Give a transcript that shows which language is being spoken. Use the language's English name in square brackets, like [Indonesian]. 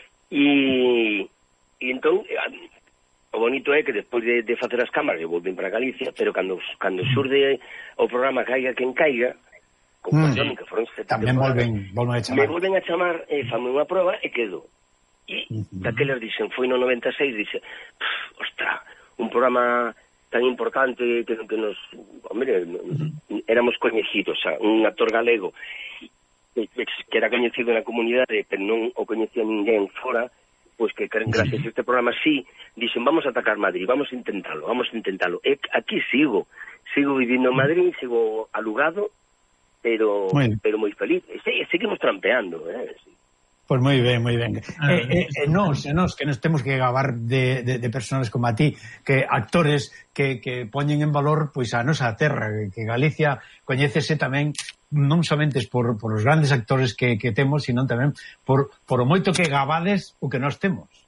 [Spanish] Y entonces, lo bonito es que después de hacer las cámaras, yo volví para Galicia, pero cuando surge el programa Caiga quien caiga, con Pasión, que fueron 70 también vuelven a llamar. Me vuelven a llamar, fame una prueba y quedo. Y de aquellas dicen, fue en el 96, dice, ostras, un programa tan importante que nos... Hombre, éramos coñejitos, [Galician] o sea, un actor galego que era coñecido na comunidade, pero non o coñecía ninguén fora, pois que gracias a este programa sí, dixen, [Spanish] vamos a atacar Madrid, vamos a intentarlo. [Galician] E aquí sigo vivindo en Madrid, sigo alugado, pero bueno. Pero moi feliz. Sí, seguimos trampeando, Pois pues moi ben. Nos, que nos temos que gabar de personas como a ti, que actores que poñen en valor pois a nosa terra, que Galicia coñécese tamén non somente por os grandes actores que temos, sino tamén por o moito que gabades o que nós temos.